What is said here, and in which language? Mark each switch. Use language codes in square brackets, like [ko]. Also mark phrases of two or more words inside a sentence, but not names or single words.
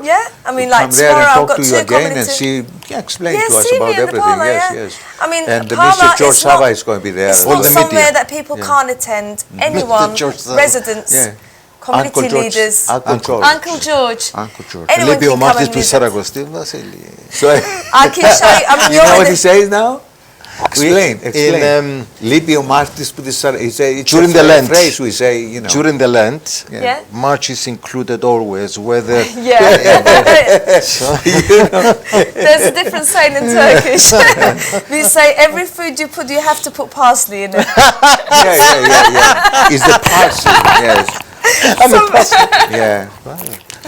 [en] Yeah, I mean, like come there tomorrow and I've talk got to you two again and communities. see, explain to us see me about in the everything. parlour, Yes, yeah. yes. I mean, And the Mr. parlour George is Sava not- is going to be there. It's All not the somewhere media. that people can't attend. Anyone, George Sava. residents, community Uncle George, leaders, Uncle George. Uncle George. Uncle George. Anyone [el] Λείπει ο [en] can come [el] Μάρτης [en] and [el] του [en] visit. [el] Σαρακοστή, Βασίλη. [en] So, I can show you. I mean, you know you're what in he the, says now? Explain, In, explain. [el] Λείπει ο Μάρτης που της [en] he say, it's During a the Lent. phrase we say, you know. During the Lent, Yeah. March is included always, whether yeah. There's a different saying in Turkish. We say every food you put, you have to put parsley in it. It's the parsley, yes. Yeah.